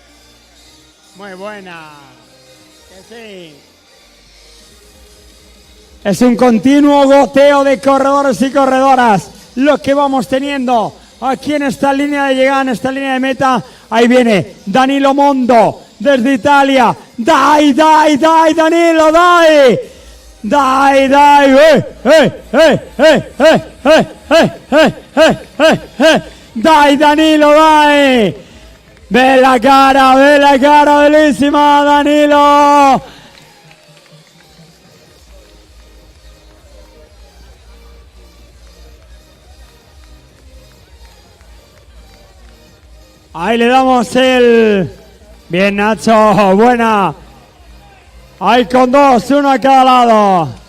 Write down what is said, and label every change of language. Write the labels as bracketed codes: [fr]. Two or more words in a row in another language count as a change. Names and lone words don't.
[es] Muy buena. Que sí. Es un continuo goteo de corredores y corredoras lo que vamos teniendo aquí en esta línea de llegada, en esta línea de meta. Ahí viene Danilo Mondo desde Italia. [it] Dai, Danilo, dai. Dai, dai Danilo, dai. Bella cara, bellissima Danilo. [es] Ahí le damos el... Bien, Nacho, buena. Ahí con dos, uno a cada lado.